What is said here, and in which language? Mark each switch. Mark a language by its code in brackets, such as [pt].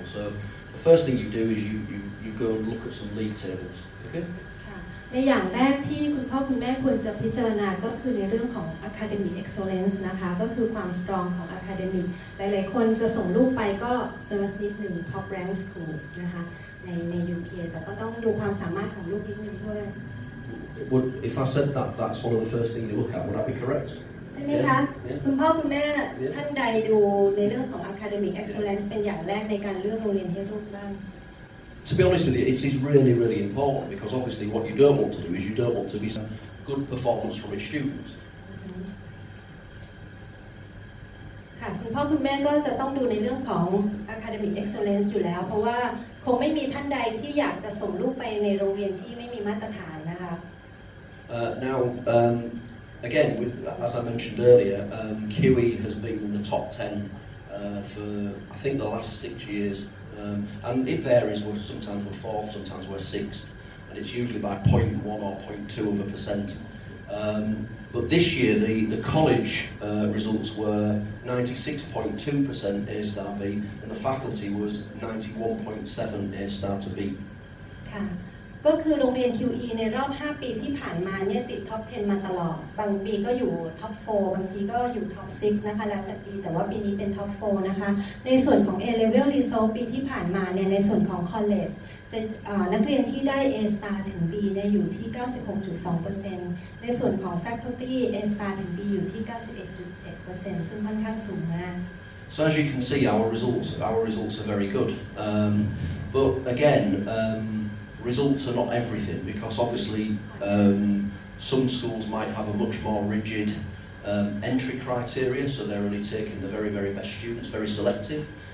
[en] So the first thing you do is you go and look at some league tables. Okay? [th] ในอย่างแรกที่คุณพ่อคุณแม่ควรจะพิจารณาก็คือในเรื่องของ academic excellence นะคะก็คือความ strong ของ academic หลายๆคนจะส่งลูกไปก็ search นิดหนึ่ง top rank school นะคะใน UK แต่ก็ต้องดูความสามารถของลูกนิดนึงด้วย [en] If I said that, that's one of the first things you look at. Would that be correct? [th] ใช่ไหมคะคุณพ่อคุณแม่ท่านใดดูในเรื่องของ academic excellence เป็นอย่างแรกในการเลือกโรงเรียนให้ลูกบ้าง [en] To be honest with you, it is really, really important because obviously what you don't want to do is you don't want to be good performance from its students. [th] ค่ะคุณพ่อคุณแม่ก็จะต้องดูในเรื่องของ academic excellence อยู่แล้วเพราะว่าคงไม่มีท่านใดที่อยากจะส่งลูกไปในโรงเรียนที่ไม่มีมาตรฐานนะคะ [en] Now, again, as I mentioned earlier, QE has been in the top 10 for I think the last 6 years. And it varies, sometimes we're 4th, sometimes we're 6th, and it's usually by 0.1 or 0.2%. But this year the college results were 96.2% A star B, and the faculty was 91.7 A star to B. [th] ก็คือโรงเรียน QE ในรอบ5ปีที่ผ่านมาเนี่ยติดท็อป 10 มาตลอดบางปีก็อยู่ท็อป 4 บางทีก็อยู่ท็อป 6 นะคะแล้วแต่ปีแต่ว่าปีนี้เป็นท็อป 4 นะคะในส่วนของ A level result ปีที่ผ่านมาเนี่ยในส่วนของ college จะนักเรียนที่ได้ A star ถึง B เนี่ยอยู่ที่ 96.2% ในส่วนของ faculty A star ถึง B อยู่ที่ 91.7% ซึ่งค่อนข้างสูงมาก [en] So as you can see, our results are very good. But again, results are not everything because obviously some schools might have a much more rigid entry criteria, so they're only taking the very, very best students, very selective.